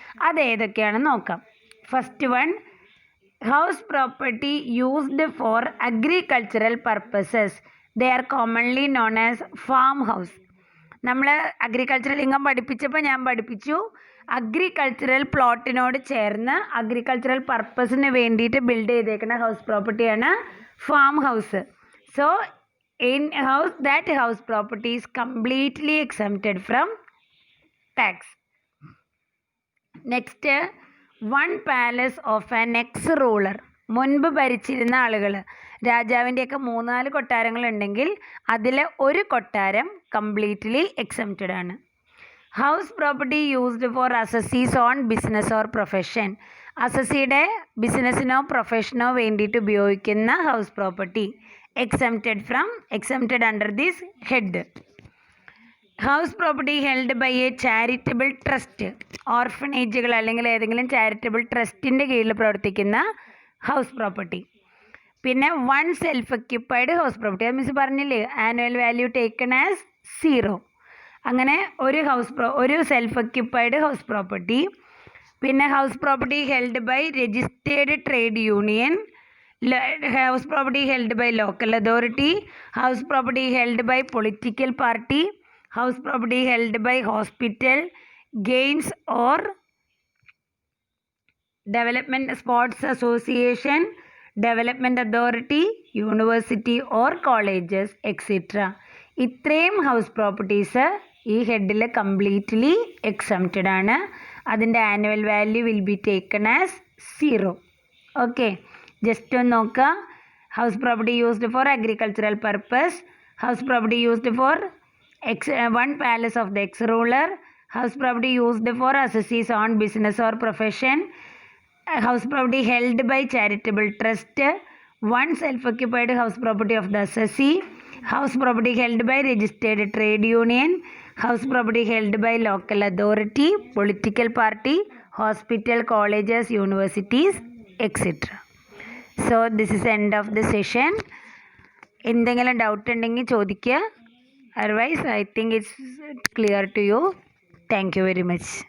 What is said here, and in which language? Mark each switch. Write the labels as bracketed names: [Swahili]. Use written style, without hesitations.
[Malayalam] അത് ഏതൊക്കെയാണെന്ന് നോക്കാം. [English] First one, house property used for agricultural purposes. They are commonly known as farm house. [Malayalam] നമ്മൾ agricultural income പഠിപ്പിച്ചപ്പോൾ ഞാൻ പഠിപ്പിച്ചു, അഗ്രികൾച്ചറൽ പ്ലോട്ടിനോട് ചേർന്ന് അഗ്രികൾച്ചറൽ പർപ്പസിന് വേണ്ടിയിട്ട് ബിൽഡ് ചെയ്തേക്കുന്ന ഹൗസ് പ്രോപ്പർട്ടിയാണ് farm house. [English] So in that house property is completely exempted from tax. Next, one palace of an ex-ruler. [Malayalam] മുൻപ് ഭരിച്ചിരുന്ന ആളുകൾ, രാജാവിൻ്റെയൊക്കെ 3-4 കൊട്ടാരങ്ങളുണ്ടെങ്കിൽ അതിൽ ഒരു കൊട്ടാരം കംപ്ലീറ്റ്ലി എക്സംപ്റ്റഡ് ആണ്. [English] House property used for assessees on business or profession. [Malayalam] അസസിയുടെ ബിസിനസ്സിനോ പ്രൊഫഷനോ വേണ്ടിയിട്ട് ഉപയോഗിക്കുന്ന house property [English] exempted under this head. House property held by a charitable trust. [Malayalam] ഓർഫനേജുകൾ അല്ലെങ്കിൽ ഏതെങ്കിലും ചാരിറ്റബിൾ ട്രസ്റ്റിൻ്റെ കീഴിൽ പ്രവർത്തിക്കുന്ന ഹൗസ് പ്രോപ്പർട്ടി. പിന്നെ one self occupied house property. അത് miss പറഞ്ഞില്ലേ, [English] Annual value taken as 0. [Malayalam] അങ്ങനെ ഒരു സെൽഫ് ഒക്യുപ്പൈഡ് ഹൗസ് പ്രോപ്പർട്ടി. [English] പിന്നെ house property held by registered trade union, house property held by local authority, house property held by political party, house property held by hospital, gains or development sports association, development authority, university or colleges, etc. [Malayalam] ഇത്രയും house properties ഈ ഹെഡിൽ completely exempted ആണ്. അതിൻ്റെ [English] Annual value will be taken as 0. [Malayalam] Okay, just ഒന്ന് നോക്കുക. [English] House property used for agricultural purpose, house property used for one palace of the ex ruler, house property used for assessees on business or profession, house property held by charitable trust, one self occupied house property of the assessee, house property held by registered trade union, house property held by local authority, political party, hospital, colleges, universities, etc. So this is the end of the session. [Malayalam] എന്തെങ്കിലും doubt ഉണ്ടെങ്കിൽ ചോദിക്കുക. [English] Otherwise I think it's clear to you. Thank you very much.